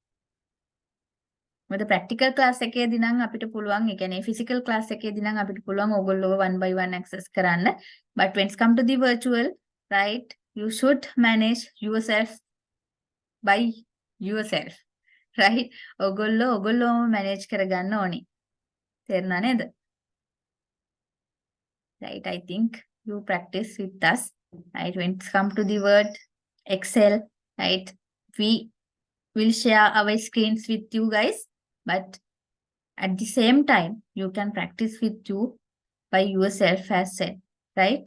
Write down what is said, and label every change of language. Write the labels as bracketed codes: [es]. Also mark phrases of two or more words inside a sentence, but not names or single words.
[si] මොකද [en] practical class [si] එකේදී නම් අපිට පුළුවන් ඒ කියන්නේ [en] physical class [si] එකේදී නම් අපිට පුළුවන් ඕගොල්ලෝ [en] one by one access [si] කරන්න. [en] But when it's come to the virtual, right, you should manage yourself by yourself. Right? [si] ඕගොල්ලෝම manage කරගන්න ඕනි. තේරුණා නේද? [en] Right, I think you practice with us. Right, when it's come to the word Excel, right? We will share our screens with you guys, but at the same time, you can practice with you by yourself as well, right?